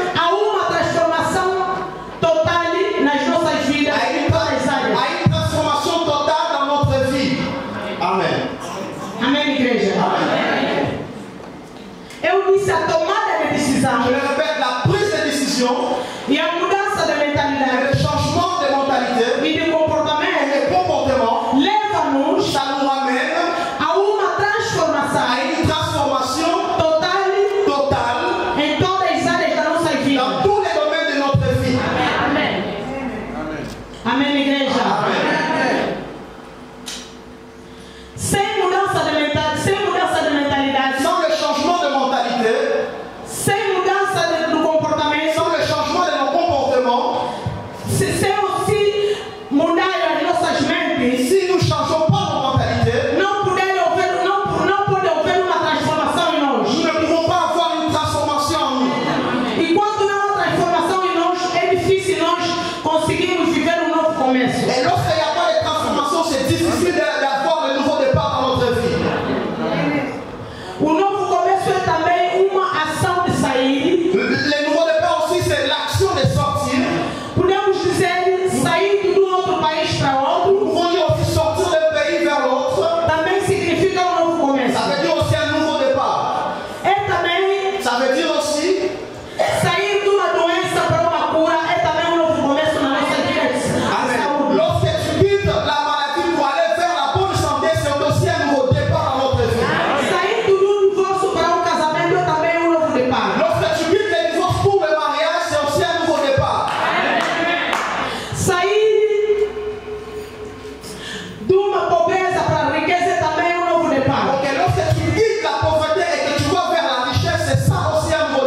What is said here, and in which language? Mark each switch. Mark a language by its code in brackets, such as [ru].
[pt] a uma transformação total nas nossas vidas em todas as áreas. [fr] à une transformation totale dans notre vie. Amen. [pt] Amém, igreja? Eu disse a tomada de decisão [fr] Je le répète, la prise de décision [pt] e a mudança de [fr] et [pt] mentalidade [fr] le changement de mentalité [pt] e de [fr] et [pt] comportamento [fr] de comportement, [pt] leva-nos [fr] ça nous ramène [pt] a uma transformação [fr] à une transformation [pt] total [fr] totale [pt] em todas as áreas da nossa vida. [fr] dans tous les domaines de notre vie. [pt] Amém. Amém, igreja? [fr] Amen. [pt] Sem mudança de mentalidade, [fr] Sans le changement de mentalité, [pt] sem mudança do comportamento, [fr] sans le changement de nos comportements, [pt] sem mudar as nossas mentes, [fr] si nous ne changeons pas nos mentalités, [pt] não pode haver uma transformação em nós. [fr] nous ne pouvons pas avoir une transformation en nous. [pt] E quando não há transformação em nós, é difícil nós conseguirmos viver um novo começo. [fr] Et lorsqu'il n'y a pas de transformation, c'est difficile d'avoir le nouveau départ dans notre vie. [pt] O novo começo é também uma ação de sair. [fr] Le nouveau départ aussi, c'est l'action de sortir. [pt] Podemos dizer sair de um outro país para outro. [fr] Nous pouvons dire aussi sortir d'un pays vers l'autre. [pt] Também significa um novo começo. [fr] Ça veut dire aussi un nouveau départ. [pt] É também [fr] Ça veut dire aussi [pt] sair de uma doença para uma cura. É também um novo começo na nossa vida. Amen. [fr] Lorsque tu quittes la maladie pour aller vers la bonne santé, c'est aussi un nouveau départ dans notre vie. [pt] Sair do divórcio para um casamento é também um novo deparo. [fr] Lorsque tu quittes le divorce pour le mariage, c'est aussi un nouveau départ. [pt] Sair de uma pobreza para a riqueza é também um novo deparo. [fr] Donc lorsque tu quittes la pauvreté et que tu vas vers la richesse, c'est ça aussi un